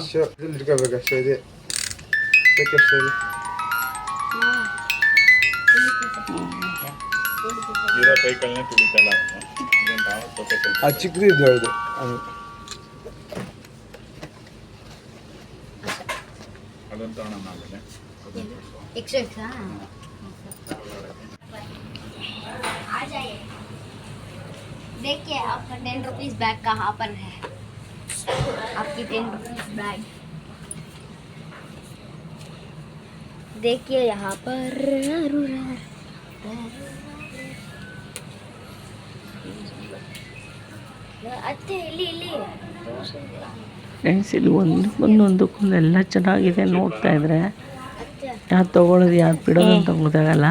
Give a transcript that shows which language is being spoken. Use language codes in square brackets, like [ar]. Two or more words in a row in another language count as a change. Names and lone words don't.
[kn] ಇಟ್ಕೋಬೇಕಷ್ಟೇ. ಇದೆ ಬೇಕಷ್ಟೇ. ಇರೋ ಕೈಗಳನ್ನೇ ತುಳಿತಲ್ಲ ಅದು ಚಿಕ್ಕದು ಇದು ದೊಡ್ಡದು. ಅದೊಂದು ತಗೋಣ ಆಮೇಲೆ. [hi] देखिए आपका 10 [en] rupees bag [hi] कहाँ पर है? आपकी 10 [en] rupees bag [hi] देखिए यहाँ पर। [kn] ಫ್ರೆಂಡ್ಸ್ ಇಲ್ಲಿ ಒಂದೊಂದಕ್ಕೊಂದೆಲ್ಲ ಚೆನ್ನಾಗಿದೆ. ನೋಡ್ತಾ ಇದ್ರೆ ಯಾವ್ದು ತೊಗೊಳೋದು ಯಾವ್ದು ಬಿಡೋದು ಅಂತ ಗೊತ್ತಾಗಲ್ಲ.